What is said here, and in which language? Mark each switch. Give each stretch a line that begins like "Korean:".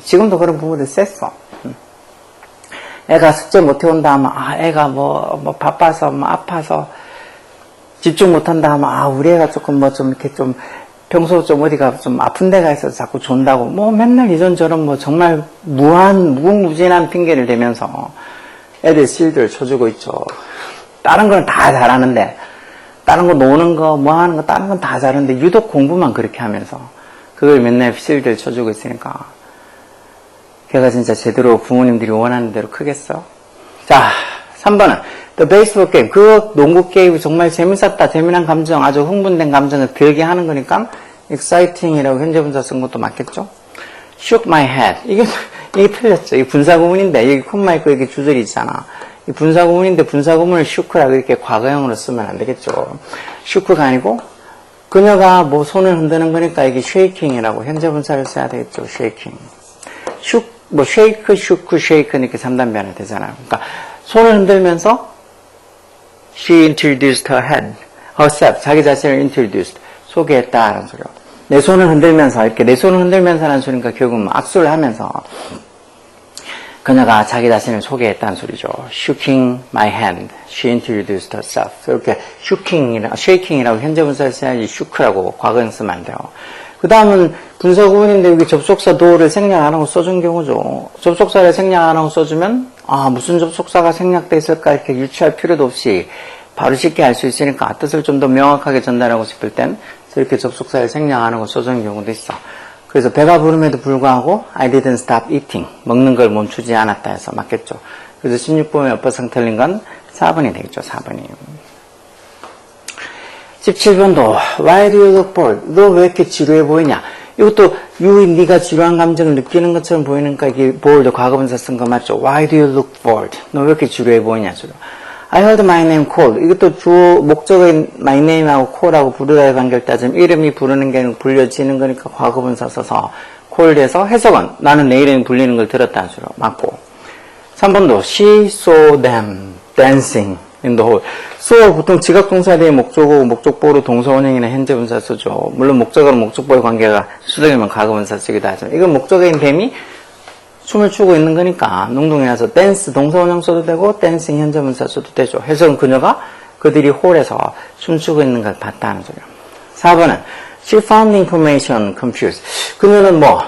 Korean: 지금도 그런 부모들 셌어. 애가 숙제 못 해온다 하면 애가 뭐 바빠서 뭐 아파서 집중 못한다 하면 우리 애가 조금 뭐 좀 이렇게 좀 평소 좀 어디가 좀 아픈 데가 있어서 자꾸 존다고 뭐 맨날 이런저런 뭐 정말 무궁무진한 핑계를 대면서 애들 실드를 쳐주고 있죠. 다른 건 다 잘하는데 다른 거 노는 거 뭐 하는 거 다른 건 다 잘하는데 유독 공부만 그렇게 하면서 그걸 맨날 실드를 쳐주고 있으니까 걔가 진짜 제대로 부모님들이 원하는 대로 크겠어? 자, 3번은
English: The baseball game.
Korean: 그 농구 게임이 정말 재밌었다. 재미난 감정, 아주 흥분된 감정을 들게 하는 거니까 exciting이라고 현재분사 쓴 것도 맞겠죠?
English: shook my head.
Korean: 이게 틀렸죠. 이게 분사구문인데 여기 콤마 있고 여기 주절이 있잖아. 이 분사구문인데 분사구문을 shook라고 이렇게 과거형으로 쓰면 안 되겠죠. shook가 아니고 그녀가 뭐 손을 흔드는 거니까 이게 shaking이라고 현재분사를 써야 되겠죠. shaking. shook, 뭐 shake, shook, shake 이렇게 3단 변화 되잖아요. 그러니까 손을 흔들면서
English: she introduced her head, herself,
Korean: 자기 자신을 introduced, 소개했다라는 소리요. 내 손을 흔들면서, 이렇게 내 손을 흔들면서 하는 소리니까 결국은 악수를 하면서 그녀가 자기 자신을 소개했다는 소리죠.
English: Shaking my hand, she introduced herself.
Korean: 이렇게 shaking이라고 현재분사를 써야지 shook라고 과거형 쓰면 안 돼요. 그 다음은 분사구문인데 여기 접속사 do를 생략 안 하고 써준 경우죠. 접속사를 생략 안 하고 써주면 무슨 접속사가 생략돼 있을까 이렇게 유추할 필요도 없이 바로 쉽게 알 수 있으니까 뜻을 좀 더 명확하게 전달하고 싶을 땐 이렇게 접속사를 생략 안 하고 써주는 경우도 있어. 그래서 배가 부름에도 불구하고
English: I didn't stop eating.
Korean: 먹는 걸 멈추지 않았다 해서 맞겠죠. 그래서 16번의 어법상 틀린 건 4번이 되겠죠. 4번이. 17번도
English: Why do you look bored?
Korean: 너 왜 이렇게 지루해 보이냐? 이것도 네가 지루한 감정을 느끼는 것처럼 보이니까 이게 bored 과거분사 쓴 거 맞죠?
English: Why do you look bored?
Korean: 너 왜 이렇게 지루해 보이냐?
English: I heard my name called.
Korean: 이것도 주어 목적인 my name하고 call하고 부르다의 관계를 따지면 이름이 부르는 게 아니고 불려지는 거니까 과거분사 써서 called에서 해석은 나는 내 이름이 불리는 걸 들었다는 소리로 맞고. 3번도
English: she saw them dancing in the hall.
Korean: saw 보통 지각동사 뒤에 목적어고 목적보로 동사원형이나 현재분사 쓰죠. 물론 목적어랑 목적보의 관계가 수동이면 과거분사 쓰기도 하지만 이건 목적어인 뱀이 춤을 추고 있는 거니까 농동이라서 댄스 동사원형 써도 되고 댄싱 현재분사 써도 되죠. 해석은 그녀가 그들이 홀에서 춤추고 있는 걸 봤다는 소리예요. 4번은
English: she found information confused.
Korean: 그는